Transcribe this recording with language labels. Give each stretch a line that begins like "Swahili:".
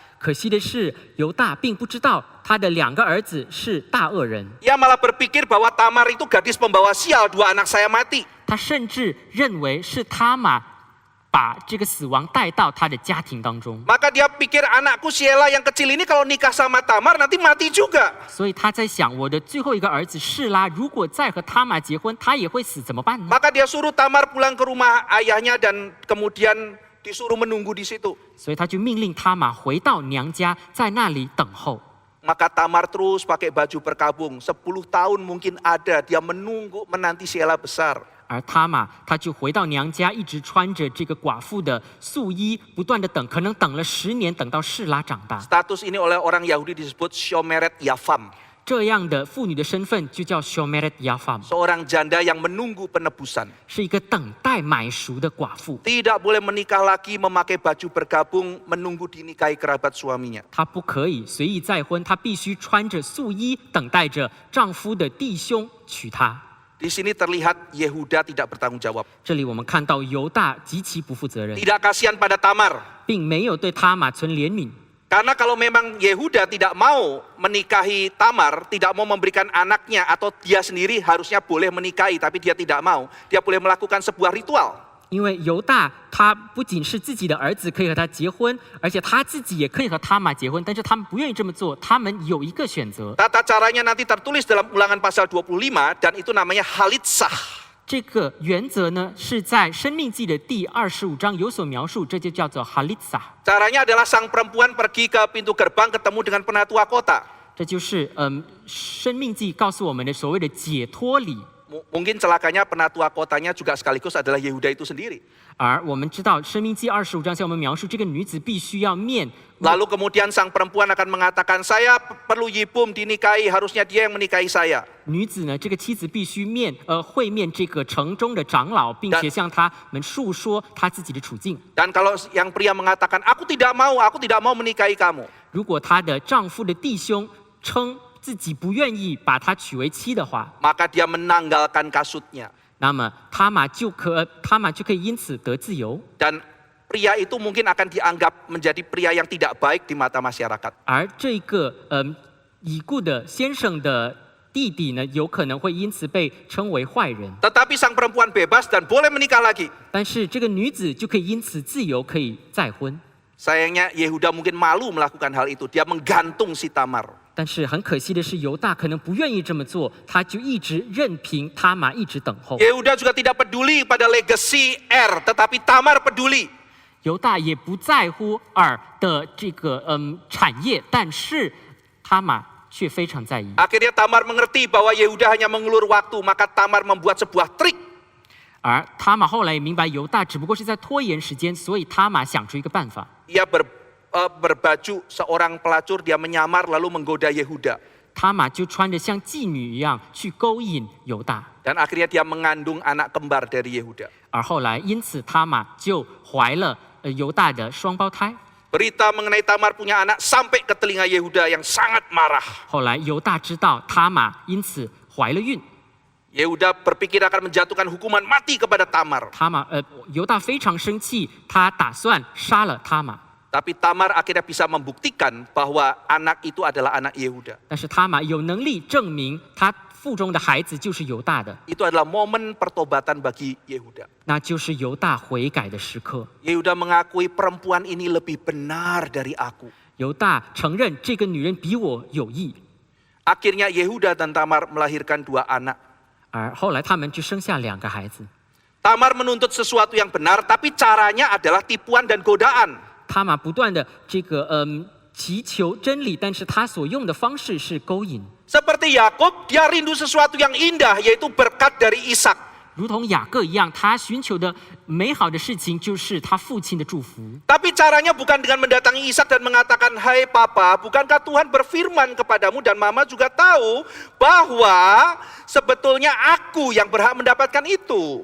Chinese: 可惜的是，犹大并不知道他的两个儿子是大恶人，
Indonesian: Ia malah berpikir bahwa Tamar itu gadis pembawa sial, dua anak saya mati.
Chinese: 他甚至认为是他玛把这个死亡带到他的家庭当中，
Indonesian: Maka dia pikir anakku Sheila yang kecil ini kalau nikah sama Tamar nanti mati juga.
Chinese: 所以他在想，我的最后一个儿子示拉，如果再和他玛结婚，他也会死，怎么办呢？
Indonesian: Maka dia suruh Tamar pulang ke rumah ayahnya dan kemudian disuruh menunggu di situ.
Chinese: 所以他就命令他玛回到娘家，在那里等候。
Indonesian: Maka Tamar terus pakai baju berkabung. 10 tahun mungkin ada dia menunggu menanti Sheila besar.
Chinese: 而他玛他就回到娘家，一直穿着这个寡妇的素衣，不断的等，可能等了10年，等到示拉长大。
Indonesian: Status ini oleh orang Yahudi disebut Shomeret Yavam.
Chinese: 这样的妇女的身份就叫 Shomeret Yavam，
Indonesian: Seorang janda yang menunggu penebusan.
Chinese: 是一个等待买赎的寡妇。
Indonesian: Tidak boleh menikah lagi memakai baju berkabung menunggu dinikahi kerabat suaminya.
Chinese: 她不可以随意再婚，她必须穿着素衣，等待着丈夫的弟兄娶她。
Indonesian: Di sini terlihat Yehuda tidak bertanggung jawab.
Chinese: 这里我们看到犹大极其不负责任，
Indonesian: Tidak kasihan pada Tamar.
Chinese: 并没有对他玛存怜悯。
Indonesian: Karena kalau memang Yehuda tidak mau menikahi Tamar, tidak mau memberikan anaknya atau dia sendiri harusnya boleh menikahi, tapi dia tidak mau. Dia boleh melakukan sebuah ritual.
Chinese: 因为犹大他不仅是自己的儿子可以和他结婚，而且他自己也可以和他玛结婚，但是他们不愿意这么做，他们有一个选择。
Indonesian: Tata caranya nanti tertulis dalam Ulangan pasal 25 dan itu namanya halitsah.
Chinese: 这个原则呢是在《生命记》的第25章有所描述，这就叫做 halitza。
Indonesian: Caranya adalah sang perempuan pergi ke pintu gerbang ketemu dengan penatua kota.
Chinese: 这就是《生命记》告诉我们的所谓的解脱礼。
Indonesian: Mungkin celakanya penatua kotanya juga sekaligus adalah Yehuda itu sendiri.
Chinese: 而我们知道，《生命记》25章向我们描述，这个女子必须要面。
Indonesian: Lalu kemudian sang perempuan akan mengatakan, saya perlu yibum dinikahi, harusnya dia yang menikahi saya.
Chinese: 女子呢，这个妻子必须会面这个城中的长老，并且向他们述说她自己的处境。
Indonesian: Dan kalau yang pria mengatakan, aku tidak mau menikahi kamu.
Chinese: 如果她的丈夫的弟兄称自己不愿意把她娶为妻的话，
Indonesian: Maka dia menanggalkan kasutnya.
Chinese: 那么他玛就可以因此得自由。
Indonesian: Dan pria itu mungkin akan dianggap menjadi pria yang tidak baik di mata masyarakat.
Chinese: 而这个已故的先生的弟弟呢，有可能会因此被称为坏人。
Indonesian: Tetapi sang perempuan bebas dan boleh menikah lagi.
Chinese: 但是这个女子就可以因此自由，可以再婚。
Indonesian: Sayangnya Yehuda mungkin malu melakukan hal itu. Dia menggantung si Tamar.
Chinese: 但是很可惜的是，犹大可能不愿意这么做，他就一直任凭他玛一直等候。
Indonesian: Yehuda juga tidak peduli pada legacy tetapi Tamar peduli.
Chinese: 犹大也不在乎尔的这个产业，但是他玛却非常在意。
Indonesian: Akhirnya Tamar mengerti bahwa Yehuda hanya mengulur waktu, maka Tamar membuat sebuah trik.
Chinese: 而他玛后来也明白犹大只不过是在拖延时间，所以他玛想出一个办法。
Indonesian: Ia berbaju seorang pelacur, dia menyamar lalu menggoda Yehuda.
Chinese: 他玛就穿着像妓女一样去勾引犹大，
Indonesian: Dan akhirnya dia mengandung anak kembar dari Yehuda.
Chinese: 而后来因此他玛就怀了犹大的双胞胎。
Indonesian: Berita mengenai Tamar punya anak sampai ke telinga Yehuda yang sangat marah.
Chinese: 后来犹大知道他玛因此怀了孕，
Indonesian: Yehuda berpikir akan menjatuhkan hukuman mati kepada Tamar.
Chinese: 犹大非常生气，他打算杀了他玛。
Indonesian: Tapi Tamar akhirnya bisa membuktikan bahwa anak itu adalah anak Yehuda.
Chinese: 但是他玛有能力证明他腹中的孩子就是犹大的，
Indonesian: Itu adalah momen pertobatan bagi Yehuda.
Chinese: 那就是犹大悔改的时刻。
Indonesian: Yehuda mengakui perempuan ini lebih benar dari aku.
Chinese: 犹大承认这个女人比我有益，
Indonesian: Akhirnya Yehuda dan Tamar melahirkan 2 anak.
Chinese: 而后来他们就生下2个孩子。
Indonesian: Tamar menuntut sesuatu yang benar, tapi caranya adalah tipuan dan godaan.
Chinese: 他玛不断的祈求真理，但是他所用的方式是勾引，
Indonesian: Seperti Yakub, dia rindu sesuatu yang indah, yaitu berkat dari Ishak.
Chinese: 如同雅各一样，他寻求的美好的事情就是他父亲的祝福。
Indonesian: Tapi caranya bukan dengan mendatangi Ishak dan mengatakan, "Hai Papa, bukankah Tuhan berfirman kepadamu dan Mama juga tahu bahwa sebetulnya aku yang berhak mendapatkan itu."